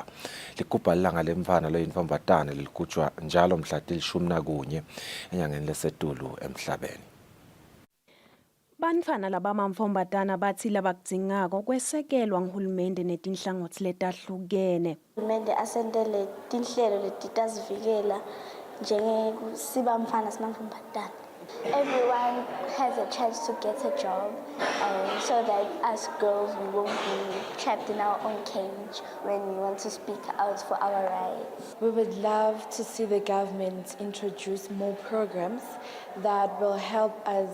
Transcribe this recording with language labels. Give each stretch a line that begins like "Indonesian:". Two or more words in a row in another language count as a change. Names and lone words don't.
Swati: Ligubha ilanga lemfana loyinfombatana liligujwa njalo mhla til-11 enyangeni leSetulu emhlabeni. Bantfwana labamamfombatana bathi labakudzingako kwesekelwa nguhulumende netinhlangothi letahlukene. Uhulumende asentele tinhlelo letitazivikela njengesiba mfana simamfombatana.
English: Everyone has a chance to get a job so that as girls we won't be trapped in our own cage when we want to speak out for our rights. We would love to see the government introduce more programs that will help us.